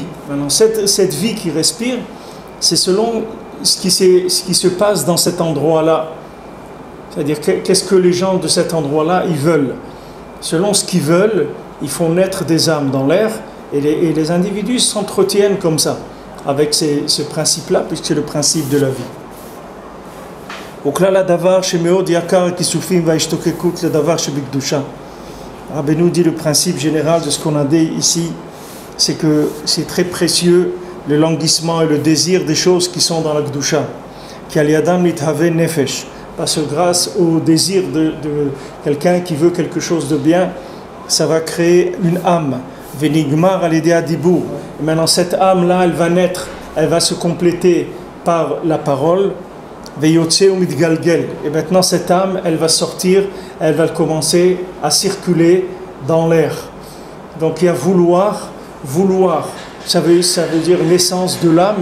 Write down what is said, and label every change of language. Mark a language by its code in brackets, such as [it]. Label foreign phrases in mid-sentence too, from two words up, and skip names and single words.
[fr] Maintenant, cette vie qu'il respire, c'est selon ce qui se passe dans cet endroit-là. C'est-à-dire, qu'est-ce que les gens de cet endroit-là, ils veulent. Selon ce qu'ils veulent, ils font naître des âmes dans l'air, et les individus s'entretiennent comme ça, avec ce principe-là, puisque c'est le principe de la vie. [he] וכלל הדבר שמאוד יקר כיסופים וההשתוקקות לדבר שבקדושה. [fr] Rabbeinu dit le principe général de ce qu'on a dit ici, c'est que c'est très précieux le languissement et le désir des choses qui sont dans la Kedusha. [he] כי על ידם נתהווה נפש. [fr] Parce que grâce au désir de quelqu'un qui veut quelque chose de bien, ça va créer une âme. [he] ונגמר על ידי הדיבור. [fr] Maintenant cette âme-là, elle va naître, elle va se compléter par la parole. [he] ויוצא מתגלגל. [fr] Et maintenant cette âme, elle va sortir, elle va commencer à circuler dans l'air. Donc il y a vouloir, ça veut dire naissance de l'âme.